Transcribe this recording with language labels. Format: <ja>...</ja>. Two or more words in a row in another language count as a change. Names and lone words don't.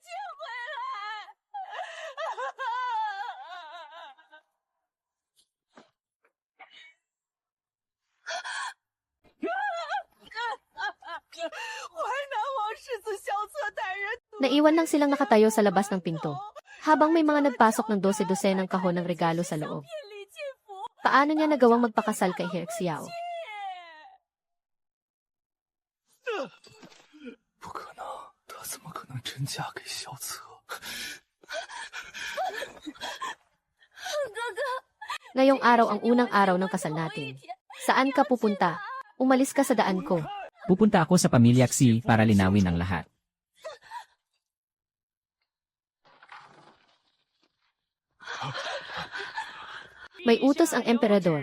<tl>Naiwan lang silang nakatayo sa labas ng pinto, habang may mga nagpasok ng 12 ng kahon ng regalo sa loob. Paano niya nagawang magpakasal kay He Xiao?</tl> <zh>不可能，她怎么可能真嫁给萧策？</zh> <tl>Ngayong araw ang unang araw ng kasal natin. Saan ka pupunta? Umalis ka sa daan ko. Pupunta ako sa pamilya Xi para linawin ang lahat. May utos ang emperador.</tl>